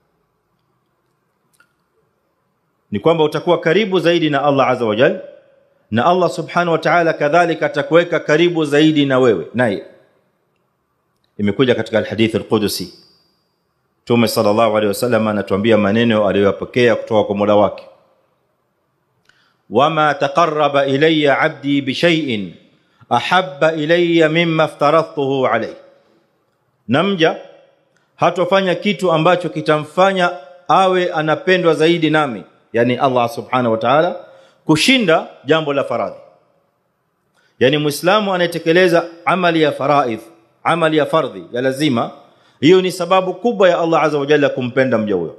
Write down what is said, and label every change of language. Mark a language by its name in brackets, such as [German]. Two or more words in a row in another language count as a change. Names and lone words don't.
[Swahili] Ni kwamba utakuwa karibu zaidi na Allah [Arabic] عز وجل, [Swahili] na Allah [Arabic] سبحانه وتعالى [Swahili] kadhalika atakuweka karibu zaidi na wewe naye. Imekuja katika [Arabic] الحديث القدسي, [Swahili] Mtume [Arabic] صلى الله عليه وسلم [Swahili] anatuambia maneno aliyopokea kutoka kwa Mola wake: [Arabic] وما تقرب إلي عبدي بشيء أحب إلي مما افترضته عليه. [Swahili] Namja hatofanya kitu ambacho kitamfanya awe anapendwa zaidi nami, yani Allah [Arabic] سبحانه وتعالى, [Swahili] kushinda jambo la faradhi. Yani Muislamu anayetekeleza amali ya faraidh, amali ya fardhi ya lazima, hiyo ni sababu kubwa ya Allah [Arabic] عز وجل [Swahili] kumpenda mja huyo.